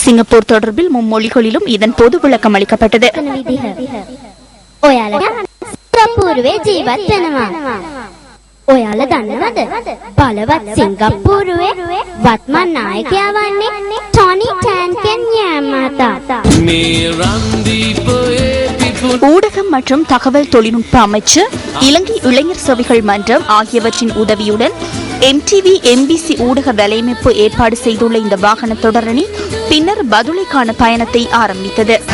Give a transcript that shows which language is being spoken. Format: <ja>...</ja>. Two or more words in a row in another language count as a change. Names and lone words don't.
<ta>போர் தொடர்பில் மும்மொழிகளிலும் இதன் போது விளக்கம் அளிக்கப்பட்டது.</ta> <si>ඔයාලා දන්නවද බලවත් සිංගප්පූරුවේ වත්මන් නායකයා වන්නේ ටොනි ටැන්කන් යාමාතා.</si> <ta>ஊடகம் மற்றும் தகவல் தொழில்நுட்ப அமைச்சு, இலங்கை இளைஞர் சேவைகள் மன்றம் ஆகியவற்றின் உதவியுடன் MTV MBC ஊடக வலையமைப்பு ஏற்பாடு செய்துள்ள இந்த வாகன தொடரணி பின்னர் பதுளைக்கான பயணத்தை ஆரம்பித்தது.</ta>